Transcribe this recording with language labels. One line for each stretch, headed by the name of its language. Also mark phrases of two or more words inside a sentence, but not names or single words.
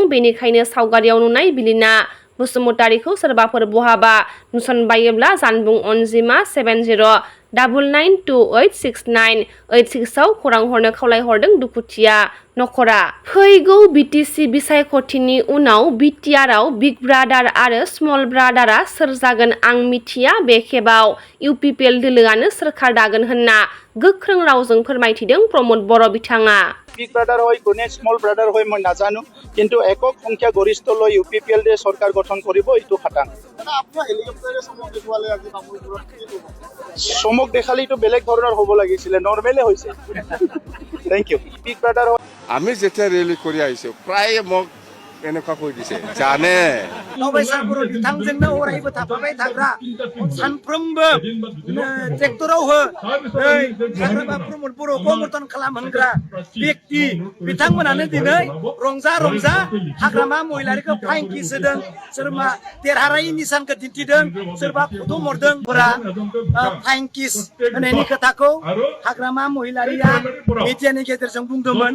Bodo: बेनिखायनो सावगारियाव नुनाय बिलिना बसुमतारीखौ सोरबाफोर बहाबा नुसनबायोब्ला जानबुं अनजिमा 7099286986 आव खौरां हरनो खावलायहरदों दुखुथिया नखरा। फैगौ बिटिसि बिसायख'थिनि उनाव बिटिआरआव
English: big brother
Bodo: आरो
English: small brother
Bodo: सोर जागोन आं मिथिया। बे खेबाव इउपिपिएल दोलोआनो सोरखार दागोन होनना गोख्रों रावजों फोरमायथिदों प्रमद बर' बिथाङा।
English: big brother
Assamese: হয় কোনে
English: small brother
Assamese: হয় মই নাজানো কিন্তু একক সংখ্যা গরিষ্ঠ লৈ ইউপিপিএল দে সরকার গঠন কৰিব এইটো খাটাং। চমক দেখালে এইটো বেলেগ ধৰণৰ হ'ব লাগিছিল নৰমেলে হৈছে।
English: Thank you. Big brother
Assamese: আমি যেতিয়া ৰেলি কৰি আহিছো প্ৰায় মোক এনেকুৱা কৈ দিছে জানে
Bodo: नबेसापुर बिथांजोंनो अरायबो थाफाबाय थाग्रा सानफ्रोमबो ट्रेक्टराव हो हाग्रामा प्रमद बर'खौ समर्थन खालामहोग्रा व्यक्ति बिथांमोनानो दिनै रंजा रंजा हाग्रामा महिलारिखौ
English: fine kiss
Bodo: होदों सोरबा देरहारायनि निशानखौ दिन्थिदों सोरबा खुदुम हरदों
English: fine kiss
Bodo: होनायनि खोथाखौ हाग्रामा महिलारिया मिडियानि गेजेरजों बुंदोंमोन।